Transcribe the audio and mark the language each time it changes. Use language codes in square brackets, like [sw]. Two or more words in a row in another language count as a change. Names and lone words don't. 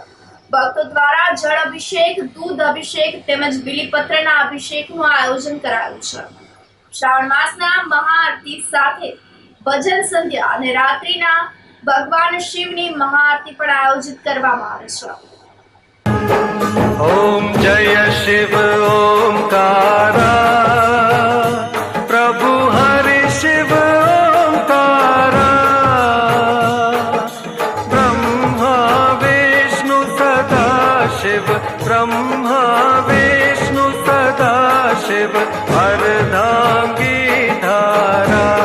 [gu] ભક્તો દ્વારા જળ અભિષેક, દૂધ અભિષેક તેમજ બીલીપત્રના અભિષેકનું આયોજન કરાયું છે. શ્રાવણ માસના મહાઆરતી સાથે ભજન સંધ્યા અને રાત્રિના ભગવાન શિવની મહાઆરતી પણ આયોજિત કરવામાં આવે છે. [hi] ओम जय शिव ओंकारा प्रभु हरि शिव ओंकारा ब्रह्मा विष्णु सदा शिव ब्रह्मा विष्णु सदा शिव अर्धांगी धारा